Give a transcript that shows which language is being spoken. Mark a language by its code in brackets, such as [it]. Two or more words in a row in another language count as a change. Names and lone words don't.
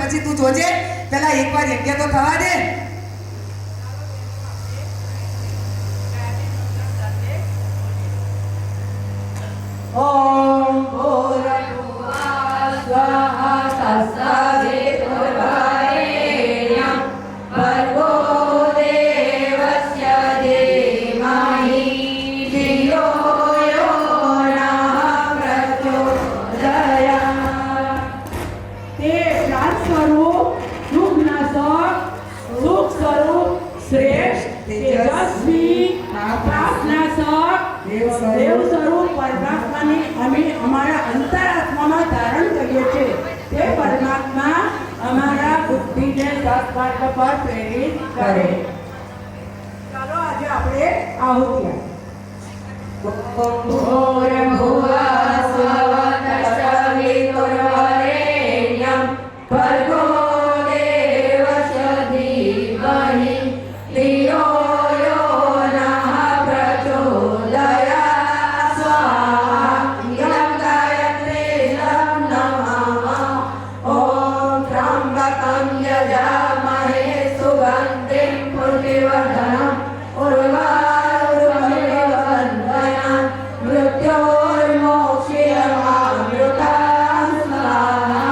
[gu] પછી તું જોજે, પેલા એકવાર યજ્ઞ તો થવા દે. [sa] ઓમ ભૂર્ભુવઃ સ્વાહા તત્સવિતુર્વરેણ્યં ભર્ગો દેવસ્ય ધીમહિ ધિયો યો નઃ પ્રચોદયાત્. [gu] તે પ્રાણ સ્વરૂપ, દુઃખ નાશક, સુખ સ્વરૂપ, શ્રેષ્ઠ, તેજસ્વી, પાપ નાશક, દેવ સ્વરૂપ પરમાત્માને અમે અમારા અંતરાત્મામાં ધારણ કરીએ છીએ. તે પરમાત્મા અમારા બુદ્ધિને સત્માર્ગ પર પ્રેરિત કરે. ચાલો આજે આપણે આહુતિ [sa] ભૂર્ભુવઃ સ્વાહા તત્સવિતુર્વરેણ્યં ભર્ગો દેવસ્ય ધીમહિ ધિયો યો નઃ પ્રચોદયાત્. સ્વાહા યં ગાયત્રીં નમઃ. ઓમ ત્ર્યંબકં યજામહે સુગંધિં પુષ્ટિવર્ધનં ઉર્વારુકમિવ બંધનાન મૃત્યોર્મોક્ષ્યમામૃતાં સ્વાહા.